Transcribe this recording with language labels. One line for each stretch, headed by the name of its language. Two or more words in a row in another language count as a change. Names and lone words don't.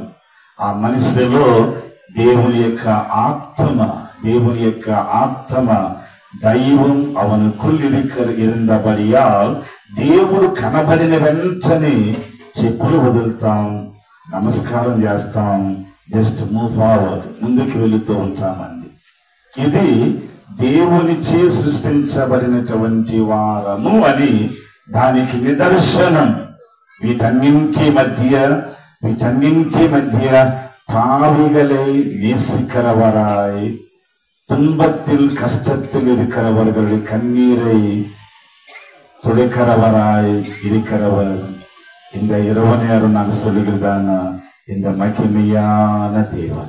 Telugu: ఆ మనిషిలో దేవుని యొక్క ఆత్మ దైవం
Tamil: அவனுக்குள் இருந்தபடியால்
Telugu: దేవుడు కనబడిన వెంటనే చెప్పులు వదులుతాం, నమస్కారం చేస్తాం,
English: just move forward,
Telugu: ముందుకు వెళుతూ ఉంటామండి. ఇది దేవునిచే సృష్టించబడినటువంటి వారము అని దానికి నిదర్శనం. వీటన్నింటి మధ్య
Tamil: பாவிகளை நேசிக்கிறவராய், துன்பத்தில் கஷ்டத்தில் இருக்கிறவர்களுடைய கண்ணீரை துடைக்கிறவராய் இருக்கிறவர் இந்த இரவு நேரம் நான் சொல்லுகிறதான இந்த மகிமையான தேவன்.